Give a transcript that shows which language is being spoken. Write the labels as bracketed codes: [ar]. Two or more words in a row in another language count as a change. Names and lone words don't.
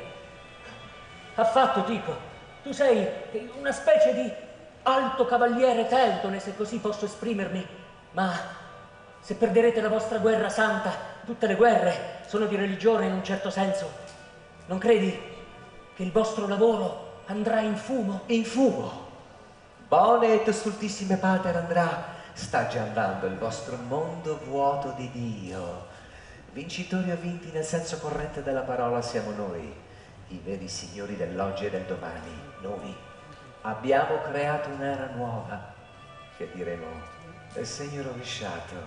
[it] Affatto, dico, tu sei una specie di alto cavaliere teutone, se così posso esprimermi, ma se perderete la vostra guerra santa, tutte le guerre sono di religione in un certo senso, non credi che il vostro lavoro andrà in fumo? In fumo? [la] Bone et stultissime pater [it] andrà, sta già andando il vostro mondo vuoto di Dio. Vincitori o vinti nel senso corrente della parola siamo noi, i veri signori dell'oggi e del domani. Noi abbiamo creato un'era nuova, che diremo del segno rovesciato.